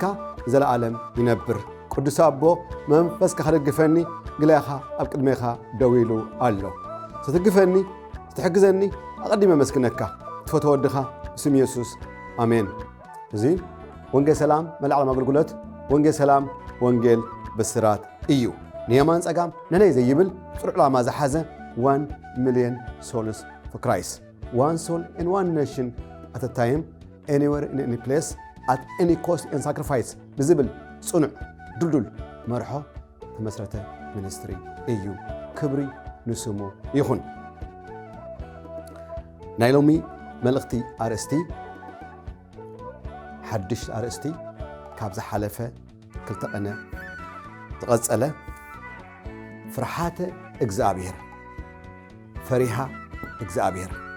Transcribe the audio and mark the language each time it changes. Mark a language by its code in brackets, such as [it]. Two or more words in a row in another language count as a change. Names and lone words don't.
[ti] ዘለዓለም ይነብር። ቅዱስ አቦ መንፈስካ ክደግፈኒ ግላኻ ኣብ ቅድሜኻ ደው ኢሉ ኣሎ። ስትግፈኒ ስትሕግዘኒ ኣቐዲመ መስክነካ ትፈትዎ ወድኻ ብስም ኢየሱስ ኣሜን። እዚ ወንጌል ሰላም መልዓለም ኣገልግሎት ወንጌል ሰላም ወንጌል ብስራት እዩ። ንየማን ጸጋም ነነይ ዘይብል ጽሩዕ ዕላማ ዝሓዘ [en] 1 million souls for Christ. One soul in one nation at a time, anywhere in any place, at any cost and sacrifice. Visible, [ti] ጽኑዕ ዱልዱል መርሖ ተመስረተ ሚኒስትሪ እዩ። ክብሪ ንስሙ ይኹን። ናይ ሎሚ መልእኽቲ ኣርእስቲ ሓድሽ ኣርእስቲ ካብ ዝሓለፈ ክልተ ቀነ ዝቐጸለ ፍርሓተ እግዚአብሔር ፈሪሃ እግዚአብሔር